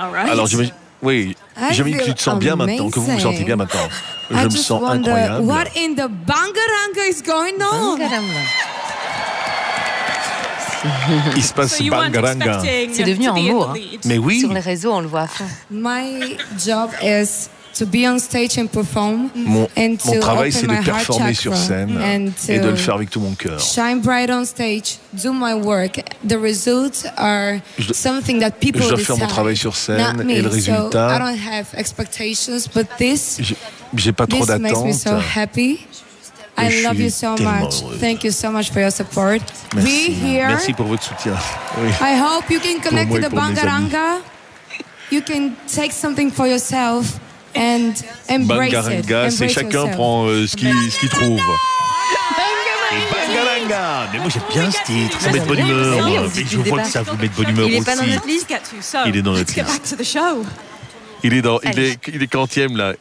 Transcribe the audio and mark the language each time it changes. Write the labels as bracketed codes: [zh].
[fr] Alors, j'imagine que tu te sens bien maintenant, que vous vous sentez bien maintenant. Je me sens incroyable. [en] What in the bangaranga is going on? [fr] Il se passe bangaranga. C'est devenu un mot. Mais oui. Sur les réseaux, on le voit à fond. [en] My job is to be on stage and perform, [fr] mon travail, c'est de performer sur scène et de le faire avec tout mon cœur. [en] Shine bright on stage, do my work. The results are something that people desire. [fr] Je dois faire mon travail sur scène et le résultat. [en] So I don't have expectations, but this. [fr] J'ai pas trop d'attentes. [en] This makes me so happy. I love you so much. [fr] Heureuse. [en] Thank you so much for your support. [fr] Merci. [en] Be here. [fr] Merci pour votre soutien. [en] I hope you can connect to the bangaranga. You can take something for yourself. [fr] Bangaranga, c'est chacun prend ce qu'il trouve. Bangaranga, mais moi j'aime bien ce titre, ça met de bonne humeur. Mais je vois que ça vous met de bonne humeur aussi. Il est dans notre liste. Il est quantième là?